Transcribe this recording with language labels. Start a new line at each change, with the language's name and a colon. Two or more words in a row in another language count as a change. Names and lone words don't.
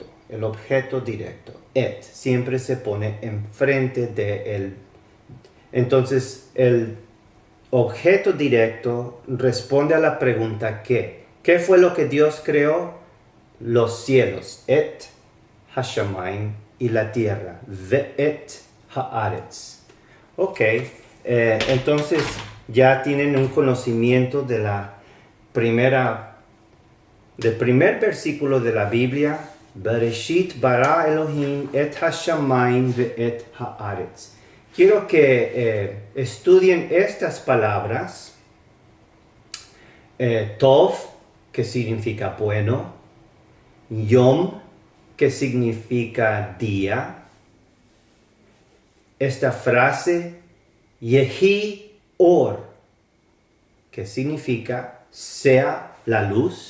Spanish: El objeto directo, et, siempre se pone enfrente de él. Entonces, el objeto directo responde a la pregunta ¿qué? ¿Qué fue lo que Dios creó? Los cielos,
Hebrew: את השמים,
Spanish: y la tierra,
Hebrew: ואת הארץ.
Spanish: Ok, entonces ya tienen un conocimiento de del primer versículo de la Biblia.
Hebrew: בראשית ברא אלהים את השמים ואת הארץ.
Spanish: Quiero que estudien estas palabras. Tov, que significa bueno. Yom, que significa día. Esta frase,
Hebrew: יהי אור,
Spanish: que significa sea la luz.